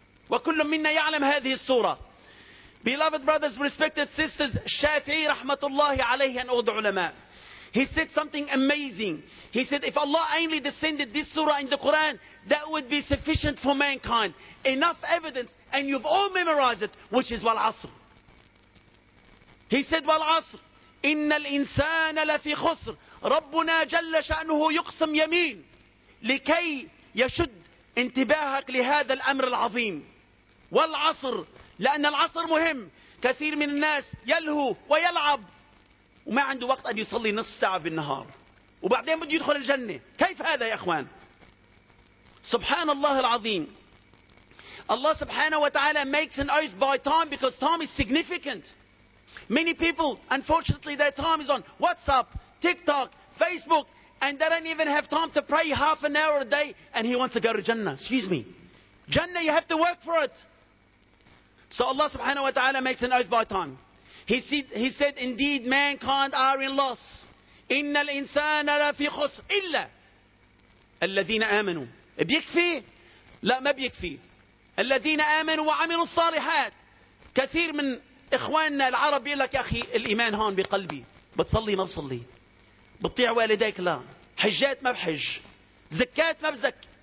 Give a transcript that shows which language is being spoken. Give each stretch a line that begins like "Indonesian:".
Arabic: وكل منا يعلم هذه السورة.
English: Beloved brothers, respected sisters, الشافعي
Arabic: رحمة الله عليه
English: and all the علماء. He said something amazing. He said, if Allah only descended this surah in the Quran, that would be sufficient for mankind. Enough evidence, and you've all memorized it, which is wal asr.
Arabic: He said, wal asr, inna al-insana lafi khusr, rabbuna jalla sha'nuhu yuqsam yameen, likay yashud intibahak lihada al-amr al-azim. Wal asr, la'anna al-asr muhim, kathir min al-nas yalhu wa yal'ab. وما عنده وقت أن يصلي نص ساعة بالنهار وبعدين بده يدخل الجنة. كيف هذا يا أخوان؟ سبحان الله العظيم. الله سبحانه وتعالى
English: makes an oath by time because time is significant. Many people, unfortunately, their time is on WhatsApp, TikTok, Facebook, and they don't even have time to pray half an hour a day, and he wants to go to Jannah. Excuse me. Jannah, you have to work for it. So Allah
Arabic: سبحانه وتعالى
English: makes an oath by time. He said, indeed, mankind are in loss.
Arabic: إن الإنسان لا في خسر إلا الذين آمنوا. بيكفي؟ لا ما بيكفي. الذين آمنوا وعملوا الصالحات. كثير من إخواننا العرب يقول لك يا أخي الإيمان هون بقلبي. بتصلي ما بصلي. بتطيع والديك لا. حجات ما بحج. زكات ما بزك.